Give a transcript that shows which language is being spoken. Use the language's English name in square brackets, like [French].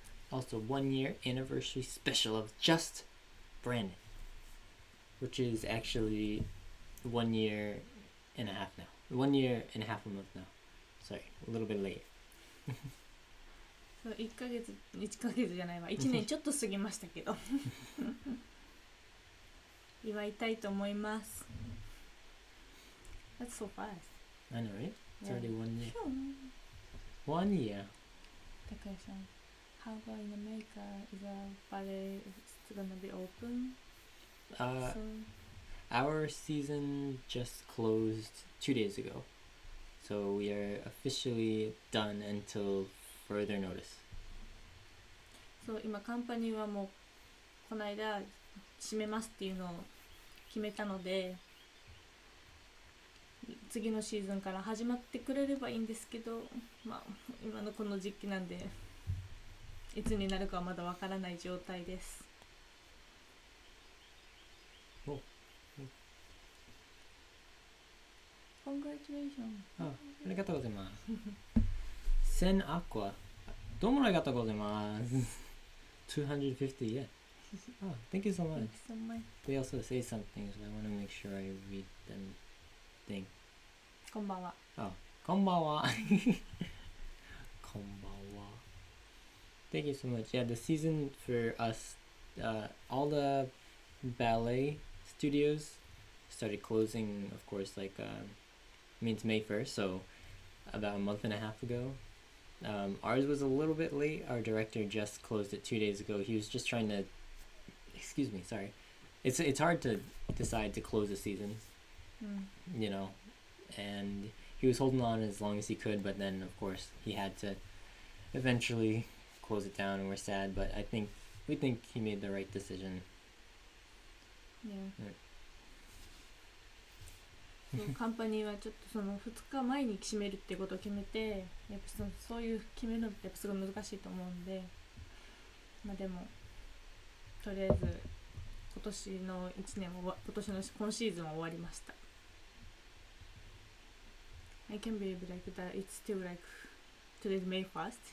[English] Also 1 year anniversary special of Just Brandon, which is actually 1 year and a half now. 1 year and a half a month now. Sorry, a little bit late. [Japanese] そう1ヶ月じゃないわ、1年ちょっと過ぎましたけど祝いたいと思います。 [English] That's so fast. I know, right? It's already 1 year. 1 1 year. 高橋さん How about in America? Is a ballet gonna be open soon? Our season just closed 2 days ago. So we are officially done until further notice. [Japanese] そう今カンパニーはもうこの間閉めますっていうのを決めたので次のシーズンから始まってくれればいいんですけど、まあ今のこの時期なんでいつになるかはまだわからない状態です。 [English] Congratulations. [Japanese] ありがとうございます。1000アクア。どうもありがとうございます。 [English] 250 yen. Oh, thank you so much. Thank you so much. They also say something, so I want to make sure I read them thing. [Japanese] こんばんは。こんばんは。こんばんは。 [English] Thank you so much. Yeah, the season for us, all the ballet studios started closing, of course, it's May 1st, so about a month and a half ago. Ours was a little bit late. Our director just closed it 2 days ago. He was just trying to, excuse me, sorry. It's hard to decide to close a season, you know, and he was holding on as long as he could, but then of course he had to eventually close it down, and we're sad, but we think he made the right decision. Yeah. [Japanese] そうカンパニーはちょっとその2日前に閉めるっていうことを決めて、やっぱそういう決めるのってやっぱすごい難しいと思うんで、まあでもとりあえず今年の今シーズンは終わりました。 [English] I can't believe that it's still today's May 1st.